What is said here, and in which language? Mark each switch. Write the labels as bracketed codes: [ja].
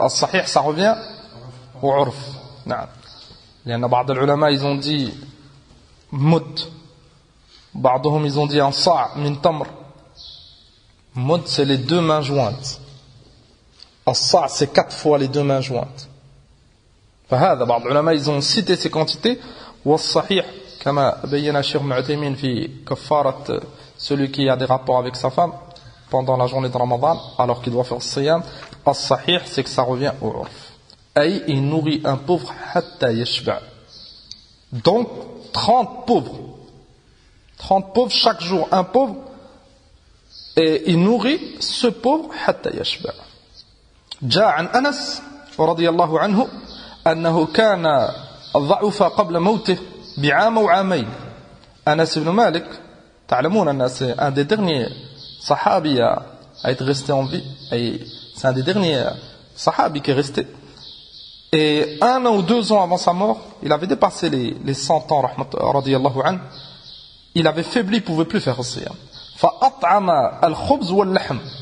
[fr] الصحيح ça revient au عرف. [ar] نعم. [fr] لأن بعض العلماء ils ont dit مد, بعضهم ils ont dit un صاع من تمر. مد c'est les 2 mains jointes. الصاع c'est 4 fois les 2 mains jointes. فهذا بعض العلماء ils ont cité ces quantités. والصحيح كما بين الشيخ ابن عثيمين في كفارة celui qui a des rapports avec sa femme pendant la journée de Ramadan alors qu'il doit faire siyam, الصحيح c'est que ça revient au urf. Et il nourrit un pauvre حتى يشبع. Donc 30 pauvres chaque jour, un pauvre, et il nourrit ce pauvre حتى يشبع. [ar] جاء عن أنس رضي الله عنه أنه كان ضعف قبل موته بعام وعامين. Anas ibn Malik, تعلمون أن c'est un des derniers [fr] sahabi à être resté en vie, et c'est un des derniers sahabis qui est resté. Et 1 an ou 2 ans avant sa mort, il avait dépassé les 100 ans, radiyallahu anhu. Il avait faibli, il ne pouvait plus faire siyam. Fa'at'ama al-khubz wal-lahm.